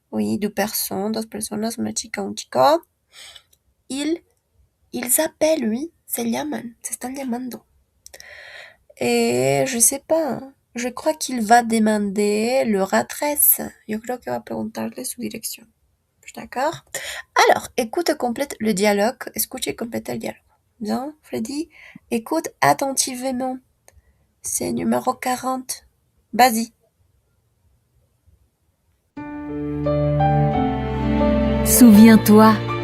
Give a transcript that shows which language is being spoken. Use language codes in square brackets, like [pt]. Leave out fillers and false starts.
[es] Oui, deux personas, una chica, un chico. [fr] Ils appellent, oui, [es] se llaman, se están llamando. [fr] Et je sais pas, je crois qu'il va demander leur adresse. [es] Yo creo que va preguntarle su dirección. [fr] D'accord? Alors, écoute et complète le dialogue. [es] Escucha y [fr] complète le dialogue. Bien, Freddy? Écoute attentivement. C'est numéro 40. Vas-y. Souviens-toi.